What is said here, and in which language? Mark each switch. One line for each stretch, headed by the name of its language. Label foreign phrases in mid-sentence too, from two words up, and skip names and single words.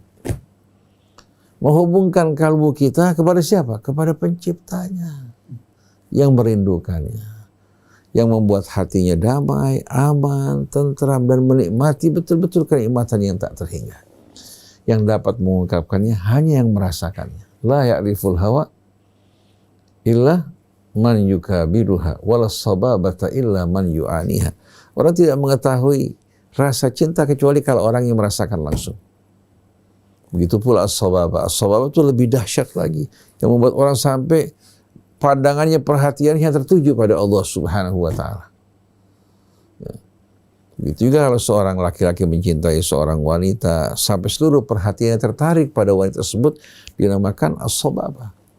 Indonesian: Menghubungkan kalbu kita kepada siapa? Kepada penciptanya yang merindukannya, yang membuat hatinya damai, aman, tentram, dan menikmati betul-betul kenikmatan yang tak terhingga. Yang dapat mengungkapkannya hanya yang merasakannya.
Arabic: لا يعرف الهوى إلا من يكابدها ولا الصبابة إلا من يعانيها.
Indonesian: Orang tidak mengetahui rasa cinta kecuali kalau orang yang merasakan langsung. Begitu pula as-sababah. As-sababah itu lebih dahsyat lagi, yang membuat orang sampai pandangannya, perhatiannya tertuju pada Allah
Arabic: سبحانه وتعالى.
Indonesian: Ya. Begitu juga kalau seorang laki-laki mencintai seorang wanita sampai seluruh perhatiannya tertarik pada wanita tersebut, dinamakan as-sababah.